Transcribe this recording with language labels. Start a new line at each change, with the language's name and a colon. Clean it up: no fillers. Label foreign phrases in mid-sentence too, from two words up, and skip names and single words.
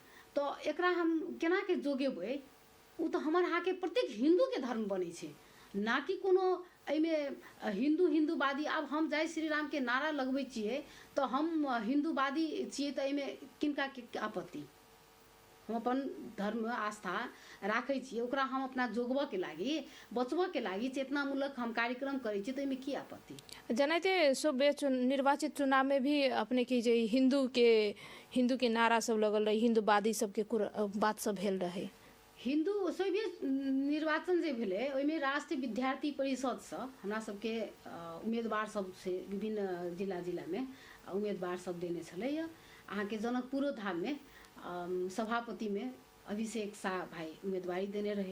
Maithili: तो एकरा हम केना के जोगेबै, उ तो हमर अहाँके प्रत्येक हिंदू के धर्म बनै छै, ना कि कोनो एहिमे हिंदूवादी। आब हम जय श्री राम के नारा लगबै छियै तो हम हिंदूवादी छियै, तो एहिमे किनका के आपत्ति? हम अपन धर्म आस्था राखै छियै, ओकरा हम अपना जोगबऽ के लागी बचबऽ के लागी चेतनामूलक हम कार्यक्रम करै छियै, तो एहिमे की आपत्ति? जनाते निर्वाचित चुनाव में भी अपने की जे हिंदू के नारा सब लगल रहे, हिंदूवादी सबके बात सब भेल रहे। हिंदू सोवियत निर्वाचन जे भेलै ओहिमे राष्ट्रीय विद्यार्थी परिषद से हमरा सबके उम्मीदवार सब से विभिन्न जिला में उम्मीदवार सब देने छलैया। अहाँके जनकपुरो धाम में सभापति में अभिषेक शाह भाई उम्मीदवारी देने रहे।